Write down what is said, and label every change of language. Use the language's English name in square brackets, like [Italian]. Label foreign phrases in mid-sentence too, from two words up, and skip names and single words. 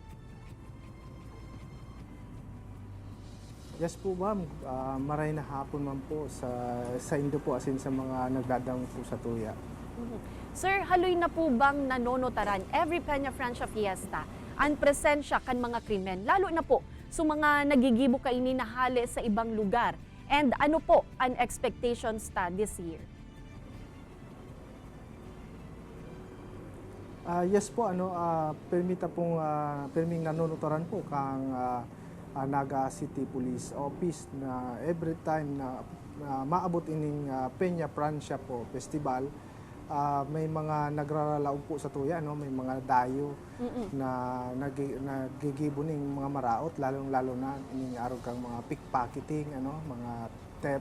[Bikol] Yes po ma'am, maray na hapon man po sa Indo po asin sa mga nagdadang po sa tuya. Sir, haloy na po bang nanonotaran every Peña Francia Fiesta ang presensya kan mga krimen, lalo na po sa mga nagigibo kaini na hali sa ibang lugar? And ano po ang expectations ta [English] this year? [Bikol] Yes po, perming nanonotaran po kang Naga City Police Office na [English] every time [Bikol] na maabot ining Peña Francia po Festival, may mga nagraralaog po sa tuya, may mga dayo na nagigibo ning mga maraot, lalong-lalo na ining arog kang mga pickpocketing, mga theft.